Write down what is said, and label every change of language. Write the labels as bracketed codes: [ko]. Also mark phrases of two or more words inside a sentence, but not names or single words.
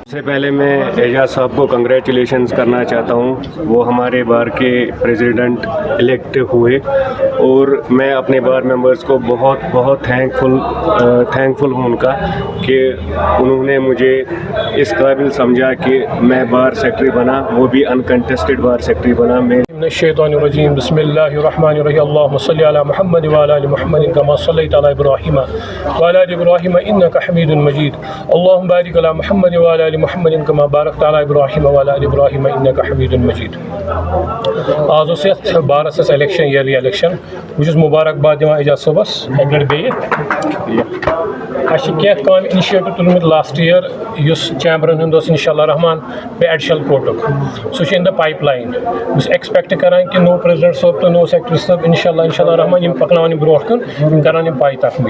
[ur] سب سے پہلے میں اعجاز صاحب کو کنگریچولیشنز کرنا چاہتا ہوں، وہ ہمارے بار کے [en] president elect [ur] ہوئے، اور میں اپنے [en] bar members [ur] کو بہت بہت تھینکفل ہوں ان کا کہ انہوں نے مجھے اس قابل سمجھا کہ میں [en] bar secretary [ur] بنا، وہ بھی [en] uncontested bar secretary [ur] بنا. میں [ar] من الشیطان الرجیم، بسم اللہ الرحمن الرحیم، اللہم صلی علی محمد وعلی آل محمد کما صلیت علی ابراہیم وعلی آل ابراہیم انک حمید مجید، اللہم بارک علی محمد وعلی آل محمد کما بارکت علی ابراہیم وعلی آل ابراہیم انک حمید مجید. [ks] آز اوس یتھ بارس الیکشن [en] early election, [ks] بہٕ چھُس مبارکباد دِوان اعجاز صٲبس اکہِ لٹہِ بیٚیہِ. اَسہِ چھِ کینٛہہ کامہِ اِنِشیٹِو تُلمٕتۍ [en] last year [ks] یُس چیمبرن ہُنٛد اوس [ar] اِنشاء اللہ [ks] رحمان، بیٚیہِ ایڈیشنل کورٹُک، سُہ چھُ [en] in the pipeline. [ks] بہٕ چھُس ایٚکسپیکٹ کران کہ نوٚو پریزیڈنٹ صٲب تہٕ نوٚو سیکٹری صٲب [ar] اِنشاء اللہ [ks] رحمان یِم پکناوان یِم برونٛٹھ کُن، یِم کران یِم پاے تکمیٖل.